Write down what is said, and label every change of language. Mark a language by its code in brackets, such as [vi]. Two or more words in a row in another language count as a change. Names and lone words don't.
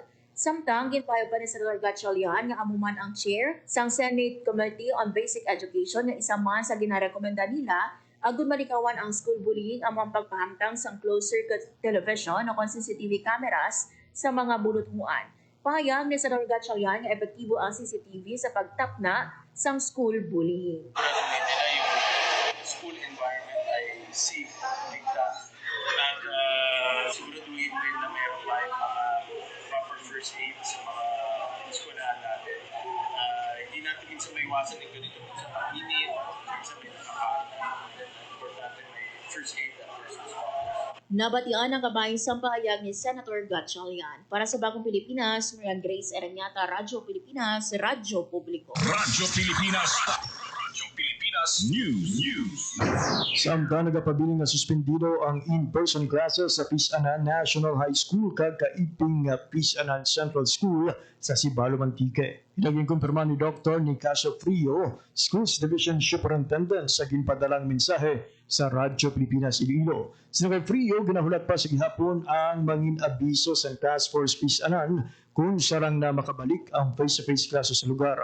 [hil] Samtang ginpayag pa ni Senator Gatchalian nga amuman ang chair sang Senate Committee on Basic Education nga isa man sa ginarekomenda nila agud malikawan ang school bullying among pagpahamtang sang [en] closed circuit television [hil] o [en] CCTV cameras [hil] sa mga bulutmuan. Pahayag ni Senator Gatchalian nga epektibo ang CCTV sa pagtapna sang [en] school bullying. School environment [tl] ay safe, ligtas, at siguraduhin [en] first aid [tl] sa mga eskwelahan natin. Hindi natin minsan maiwasan yung ganito sa pag-init, sa may nakakain. Importante may [en] first aid [tl] at [en] first response. [hil] Nabatian ang kabayang pahayag ni Senator Gatchalian. [tl] Para sa Bagong Pilipinas, Marian Grace Eranyata, Radyo Pilipinas, Radyo Publiko. Radyo Pilipinas. Radyo Pilipinas News. [hil] Samtang nagapabiling nga suspendido ang [en] in-person classes [hil] sa Pisanan National High School kag kaiping Pisanan Central School sa Sibalo, Mantique. Naging kumpirma ni Dr. Nicasio Frio, Schools Division Superintendent sa ginpadalang mensahe sa Radyo Pilipinas Iloilo. Sino kay Frio, ginahulat pa sa gihapon ang mangin abiso sa Task Force Pisanan kung sarang na makabalik ang face-to-face klase sa lugar.